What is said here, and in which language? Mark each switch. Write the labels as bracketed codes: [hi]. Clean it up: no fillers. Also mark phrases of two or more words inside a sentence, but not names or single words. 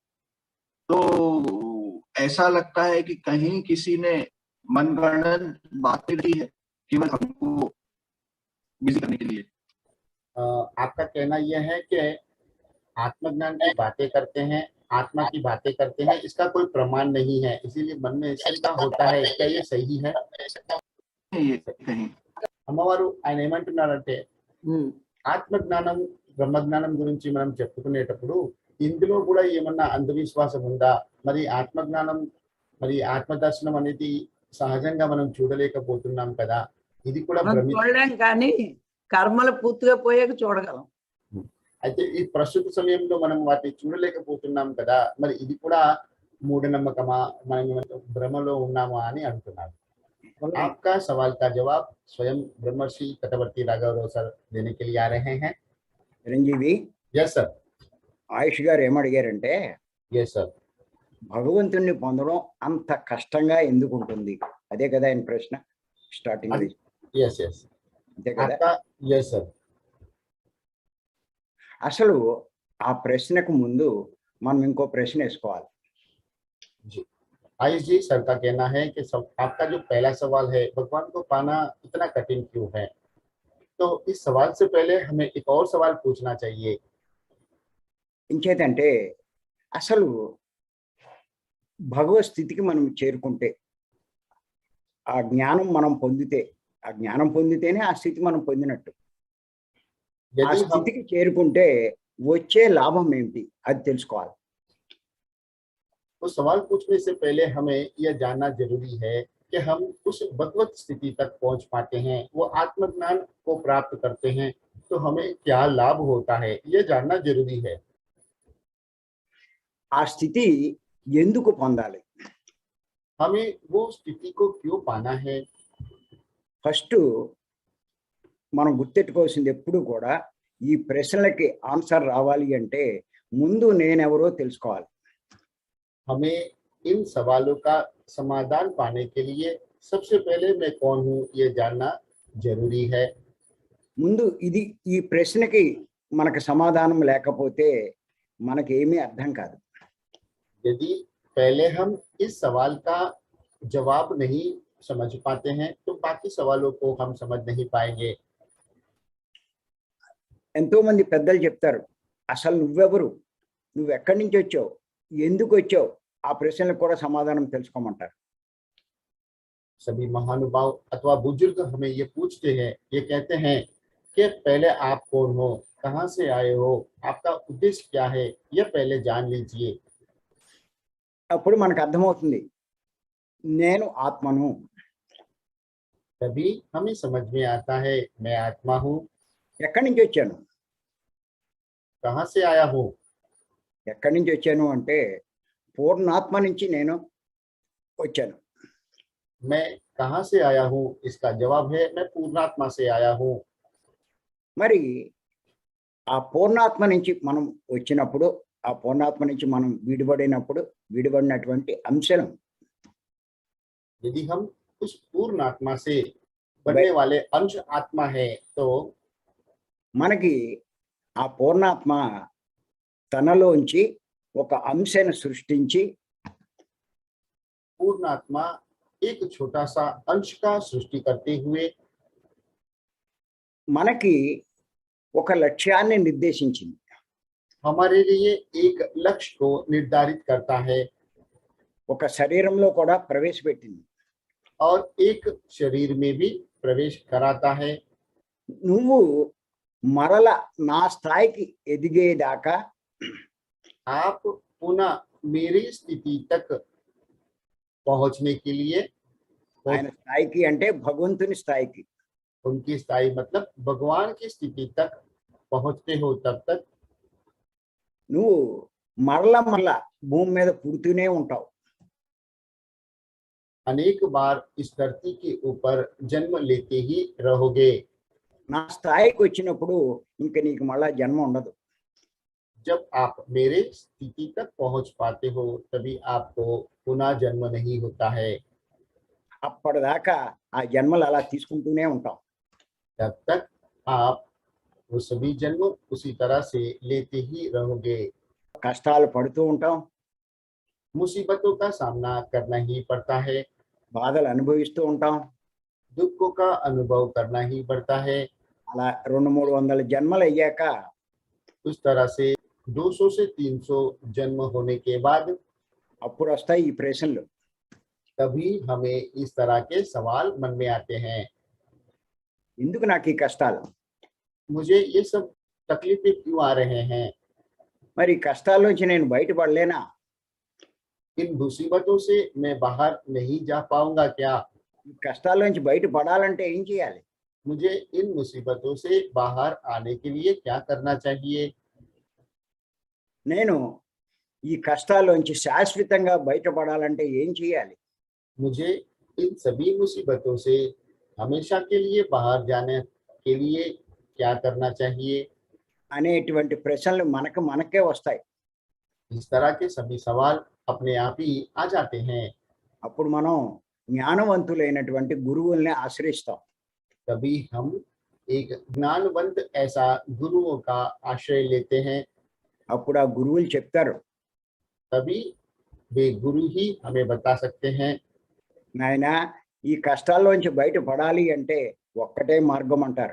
[hi] तो ऐसा लगता है कि कहीं किसी ने मनगढ़ंत बातें की है केवल हमको बिजी करने के लिए। आपका कहना यह है कि आत्मज्ञान की बातें करते हैं, आत्मा की बातें करते हैं, इसका कोई प्रमाण नहीं है, इसीलिए मन में शंका होता है। क्या ये सही है? ये कहीं [te] అమ్మవారు ఆయన ఏమంటున్నారంటే ఆత్మజ్ఞానం బ్రహ్మజ్ఞానం గురించి మనం చెప్పుకునేటప్పుడు ఇందులో కూడా ఏమన్నా అంధవిశ్వాసం ఉందా? మరి ఆత్మజ్ఞానం మరి ఆత్మదర్శనం అనేది సహజంగా మనం చూడలేకపోతున్నాం కదా, ఇది కూడా మనం చూడలేం, కానీ కర్మలు పూర్తిగా పోయాక చూడగలం. అయితే ఈ ప్రస్తుత సమయంలో మనం వాటిని చూడలేకపోతున్నాం కదా, మరి ఇది కూడా మూఢనమ్మకమా, మనం భ్రమలో ఉన్నామా అని అంటున్నారు. [hi] आपका सवाल का जवाब स्वयं ब्रह्मर्षि तटवर्ती राघव सर देने के लिए आ रहे हैं। [te] చిరంజీవి, [en] yes sir. [te] ఆయుష్ గారు ఏమడిగారంటే, [en] yes sir. [te] భగవంతుణ్ణి పొందడం అంత కష్టంగా ఎందుకు ఉంటుంది? అదే కదా ఆయన ప్రశ్న స్టార్టింగ్. [en] yes yes [te] అంతే కదా? [en] आपका yes sir. [te] అసలు ఆ ప్రశ్నకు ముందు మనం ఇంకో ప్రశ్న వేసుకోవాలి. [hi] जी आयुष जी, सर का कहना है कि आपका जो पहला सवाल है, भगवान को पाना इतना कठिन क्यों है, तो इस सवाल से पहले हमें एक और सवाल पूछना चाहिए। [te] ఇంకేదంటే అసలు భగవత్ స్థితికి మనం చేరుకుంటే, ఆ జ్ఞానం మనం పొందితే, ఆ జ్ఞానం పొందితేనే ఆ స్థితి మనం పొందినట్టు. ఆ [hi] यदि हम [te] స్థితికి చేరుకుంటే వచ్చే లాభం ఏమిటి అది తెలుసుకోవాలి. [hi] तो सवाल पूछने से पहले हमें यह जानना जरूरी है कि हम उस भगवत स्थिति तक पहुंच पाते हैं, वो आत्मज्ञान को प्राप्त करते हैं, तो हमें क्या लाभ होता है, यह जानना जरूरी है। [te] ఆ స్థితి ఎందుకు పొందాలి? [hi] हमें वो स्थिति को क्यों पाना है? [te] ఫస్ట్ మనం గుర్తెట్టుకోవాల్సింది ఎప్పుడు కూడా, ఈ ప్రశ్నలకి ఆన్సర్ రావాలి అంటే ముందు నేనెవరో తెలుసుకోవాలి. [hi] हमें इन सवालों का समाधान पाने के लिए सबसे पहले मैं कौन हूँ ये जानना जरूरी है। [te] ముందు ఇది ఈ ప్రశ్నకి మనకు సమాధానం లేకపోతే మనకి ఏమీ అర్థం కాదు. [hi] यदि पहले हम इस सवाल का जवाब नहीं समझ पाते हैं तो बाकी सवालों को हम समझ नहीं पाएंगे। [te] ఎంతో మంది పెద్దలు చెప్తారు, అసలు నువ్వెవరు, నువ్వు ఎక్కడి నుంచి వచ్చావు, ఎందుకు వచ్చావు, ఆ ప్రశ్నలకు కూడా సమాధానం తెలుసుకోమంటారు. [hi] सभी महानुभाव अथवा बुजुर्ग हमें ये पूछते हैं, ये कहते हैं कि पहले आप कौन हो, कहाँ से आए हो, आपका उद्देश्य क्या है, यह पहले जान लीजिए। [te] అప్పుడు మనకు అర్థమవుతుంది, నేను ఆత్మను. [hi] तभी हमें समझ में आता है मैं आत्मा हूँ। [te] ఎక్కడి నుంచి వచ్చాను? [hi] कहाँ से आया हूँ? [te] ఎక్కడి నుంచి వచ్చాను అంటే పూర్ణాత్మ నుంచి నేను వచ్చాను. [hi] मैं कहाँ से आया हूँ, इसका जवाब है मैं पूर्णात्मा से आया हूँ। [te] మరి ఆ పూర్ణాత్మ నుంచి మనం వచ్చినప్పుడు, ఆ పూర్ణాత్మ నుంచి మనం విడిపడినటువంటి అంశం, [hi] यदि हम उस पूर्ण आत्मा से बनने वाले अंश आत्मा है तो [te] మనకి ఆ పూర్ణాత్మ తనలోంచి ఒక అంశను సృష్టించి [hi] पूर्ण आत्मा एक छोटा सा अंश का सृष्टि करते हुए [te] మనకి ఒక లక్ష్యాన్ని నిర్దేశించింది. [hi] हमारे लिए एक लक्ष्य को निर्धारित करता है [te] ఒక శరీరంలో కూడా ప్రవేశపెట్టింది. [hi] और एक शरीर में भी प्रवेश कराता है। [te] నువ్వు మరల నా స్థాయికి ఎదిగేదాకా [hi] आप पुनः मेरी स्थिति तक पहुंचने के लिए [te] ఆయన స్థాయికి అంటే భగవంతుని స్థాయికి. [hi] उनकी स्थाई मतलब भगवान की स्थिति तक पहुंचते हो तब तक [te] నువ్వు మరలా భూమి మీద పుడుతూనే ఉంటావు. [hi] अनेक बार इस धरती के ऊपर जन्म लेते ही रहोगे। [te] నా స్థాయికి వచ్చినప్పుడు ఇంక నీకు మళ్ళా జన్మ ఉండదు. [hi] जब आप मेरे स्थिति तक पहुंच पाते हो तभी आपको पुनः जन्म नहीं होता है। [te] అప్పటిదాకా ఆ జన్మలు అలా తీసుకుంటూనే ఉంటాం. [hi] तब तक आप वो सभी जन्म उसी तरह से लेते ही रहोगे। [te] కష్టాలు పడుతూ ఉంటాం, [hi] मुसीबतों का सामना करना ही पड़ता है, [te] బాధలు అనుభవిస్తూ ఉంటాం. [hi] दुखों का अनुभव करना ही पड़ता है। [te] అలా 200-300 జన్మలు అయ్యాక [hi] उस तरह से 200 से 300 जन्म होने के बाद [te] అప్పుడు వస్తాయి ఈ ప్రశ్నలు. [hi] तभी हमें इस तरह के सवाल मन में आते हैं। [te] ఎందుకు నాకు ఈ కష్టాలు? [hi] मुझे ये सब तकलीफें क्यों आ रहे हैं? [te] మరి ఈ కష్టాల్లోంచి నేను బయటపడలేనా? [hi] इन मुसीबतों से मैं बाहर नहीं जा पाऊंगा क्या? [te] ఈ కష్టాల్లోంచి బయటపడాలంటే ఏం చేయాలి? [hi] मुझे इन मुसीबतों से बाहर आने के लिए क्या करना चाहिए? [te] నేను ఈ కష్టాల్లోంచి శాశ్వతంగా బయటపడాలంటే ఏం చేయాలి? [hi] मुझे इन सभी मुसीबतों से हमेशा के लिए बाहर जाने के लिए क्या करना चाहिए? [te] అనేటువంటి ప్రశ్నలు మనకే వస్తాయి. [hi] इस तरह के सभी सवाल अपने आप ही आ जाते हैं। [te] అప్పుడు మనం జ్ఞానవంతులైనటువంటి గురువుల్ని ఆశ్రయిస్తాం. [hi] तभी हम एक ज्ञानवंत ऐसा गुरुओं का आश्रय लेते हैं। [te] అప్పుడు ఆ గురువులు చెప్తారు, [hi] तभी वे गुरु ही हमें बता सकते हैं। [te] నాయన ఈ కష్టాల్లోంచి బయటపడాలి అంటే ఒక్కటే మార్గం అంటారు.